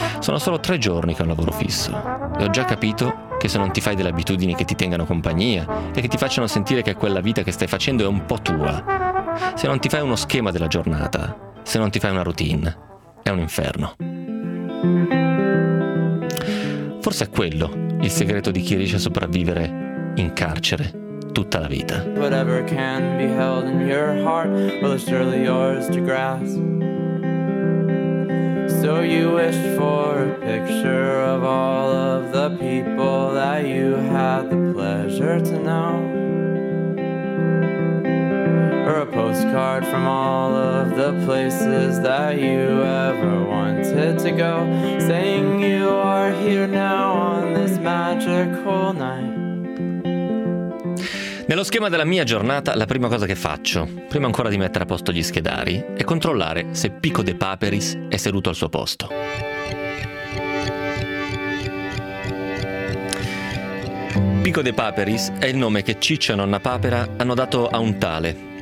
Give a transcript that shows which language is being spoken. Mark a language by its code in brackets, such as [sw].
[it] Sono solo 3 giorni che ho un lavoro fisso e ho già capito che se non ti fai delle abitudini che ti tengano compagnia e che ti facciano sentire che quella vita che stai facendo è un po' tua, se non ti fai uno schema della giornata, se non ti fai una routine, è un inferno. Forse è quello il segreto di chi riesce a sopravvivere in carcere tutta la vita. [en] Whatever can be held in your heart will surely yours to grasp. So you wished for a picture of all of the people that you had the pleasure to know. Or a postcard from all of the places that you ever wanted to go, saying you are here now on this magical night. [it] Nello schema della mia giornata, la prima cosa che faccio, prima ancora di mettere a posto gli schedari, è controllare se Pico de Paperis è seduto al suo posto. Pico de Paperis è il nome che Ciccio e Nonna Papera hanno dato a un tale.